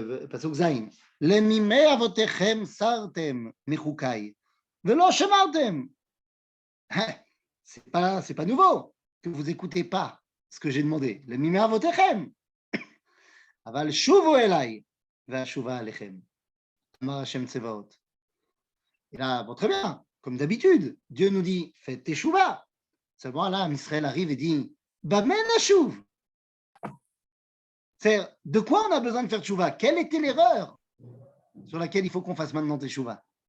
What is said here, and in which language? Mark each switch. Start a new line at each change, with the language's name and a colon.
Hebrew: פסוק ז' למימי אבותיכם סרתם מחוקיי ולא שמרתם.
French: C'est pas nouveau que vous n'écoutez pas ce que j'ai demandé.
Hebrew: למימי אבותיכם. אבל שובו אליי, והשובה עליכם. אמר השם צבאות.
French: Et là, bon, très bien, comme d'habitude, Dieu nous dit, faites teshuva. Seulement là, Israël arrive et dit,
Hebrew: bamen ashuv.
French: C'est de quoi on a besoin de faire teshuva? Quelle était l'erreur sur laquelle il faut qu'on fasse maintenant teshuva?